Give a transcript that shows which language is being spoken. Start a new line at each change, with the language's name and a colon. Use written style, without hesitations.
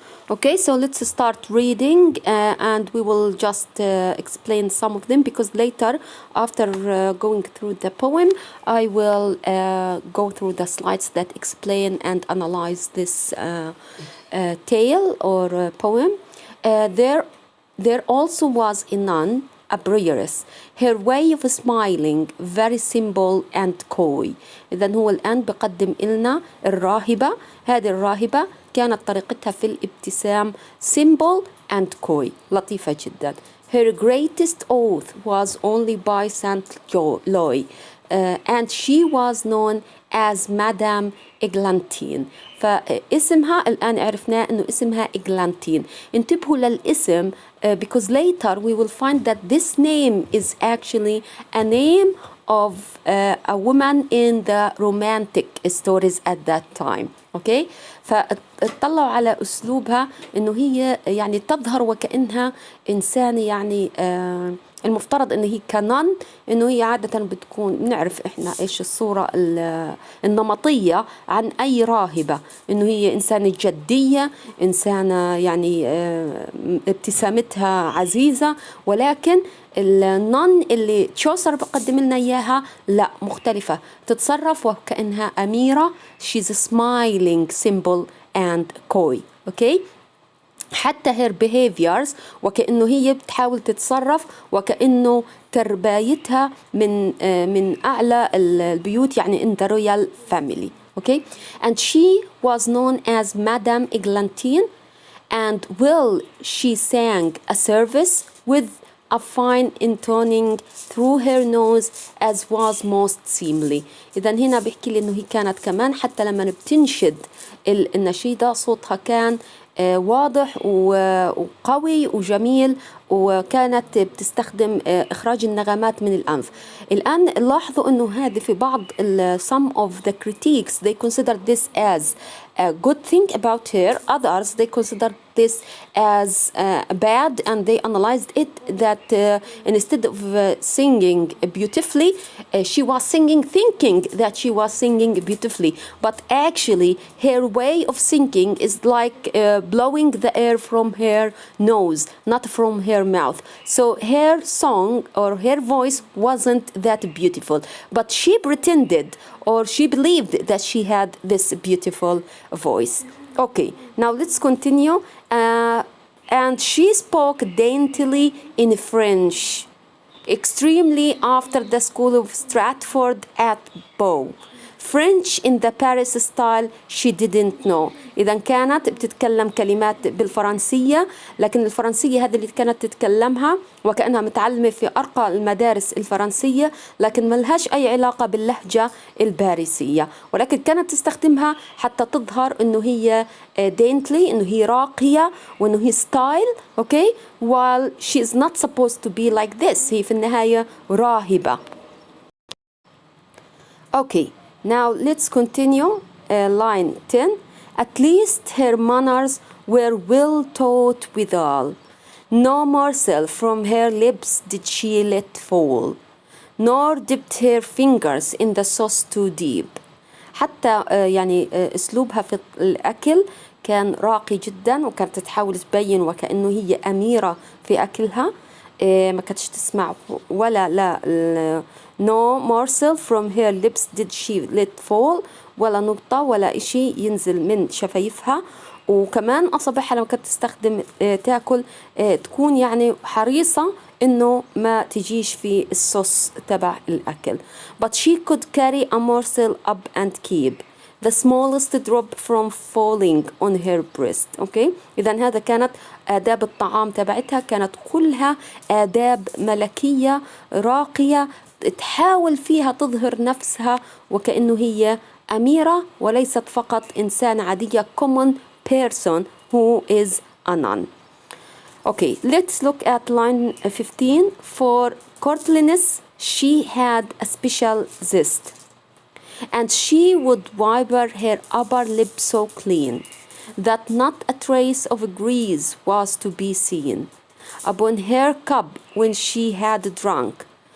English: Okay, so let's start reading and we will just explain some of them, because later, after going through the poem, I will go through the slides that explain and analyze this tale or poem. There also was a nun, a Briaress. Her way of smiling very simple and coy.
Arabic: إذن هو الآن بقدم لنا الراهبة. هذه الراهبة كانت طريقتها في الابتسام
English: simple and coy،
Arabic: لطيفة جدا.
English: Her greatest oath was only by Saint Loy, and she was known as Madame Eglantine.
Arabic: فاسمها الآن عرفنا أنه اسمها إغلانتين. انتبهوا للاسم
English: because later we will find that this name is actually a name of a woman in the romantic stories at that time.
Arabic: Okay, فاطلعوا على أسلوبها إنه هي يعني تظهر وكأنها إنسانة، يعني المفترض إنه هي كنان، إنه هي عادة بتكون نعرف إحنا إيش الصورة النمطية عن أي راهبة، إنه هي إنسانة جدية، إنسانة يعني ابتسامتها عزيزة. ولكن النان اللي تشوسر بقدم لنا إياها لا، مختلفة، تتصرف وكأنها أميرة.
English: she's smiling, simple and coy. okay.
Arabic: حتى
English: her behaviors
Arabic: وكأنه هي بتحاول تتصرف وكأنه تربايتها من أعلى البيوت، يعني
English: in the royal family. okay. And she was known as Madame Eglantine, and she sang a service with a fine intoning through her nose as was most seemly.
Arabic: إذن هنا بيحكي لي إنه هي كانت كمان حتى لما بتنشد النشيدة صوتها كان واضح وقوي وجميل، وكانت بتستخدم إخراج النغمات من الأنف. الآن لاحظوا أنه هذه في بعض
English: some of the critiques they consider this as a good thing about her. Others they consider this as bad, and they analyzed it that instead of singing beautifully, she was singing thinking that she was singing beautifully, but actually her way of singing is like blowing the air from her nose, not from her mouth. So her song or her voice wasn't that beautiful, but she pretended or she believed that she had this beautiful voice. Okay, now let's continue. And she spoke daintily in French, extremely after the school of Stratford at Bow. French in the Paris style she didn't know.
Arabic: إذا كانت بتتكلم كلمات بالفرنسية، لكن الفرنسية هذه اللي كانت تتكلمها وكأنها متعلمة في أرقى المدارس الفرنسية، لكن ما لهاش أي علاقة باللهجة الباريسية، ولكن كانت تستخدمها حتى تظهر إنه هي daintily، إنه هي راقية وإنه هي style.
English: okay, while she is not supposed to be like this.
Arabic: هي في النهاية راهبة.
English: okay, now let's continue. Line 10. At least her manners were well taught withal. No morsel from her lips did she let fall, nor dipped her fingers in the sauce too deep.
Arabic: حتى يعني أسلوبها في الأكل كان راقي جدا، وكانت تحاول تبين وكأنه هي أميرة في أكلها. ما كانتش تسمع ولا لا
English: no morsel from her lips did she let fall،
Arabic: ولا نقطة ولا إشي ينزل من شفايفها. وكمان أصابعها لما كانت تستخدم تاكل تكون يعني حريصة إنه ما تجيش في الصوص تبع الأكل.
English: But she could carry a morsel up and keep the smallest drop from falling on her breast.
Arabic: okay, إذا هذا كانت آداب الطعام تبعتها، كانت كلها آداب ملكية راقية، تحاول فيها تظهر نفسها وكأنه هي أميرة وليست فقط إنسان عادية
English: common person who is a nun. Okay, let's look at line 15. For courtliness she had a special zest, and she would wipe her upper lip so clean that not a trace of grease was to be seen upon her cup when she had drunk.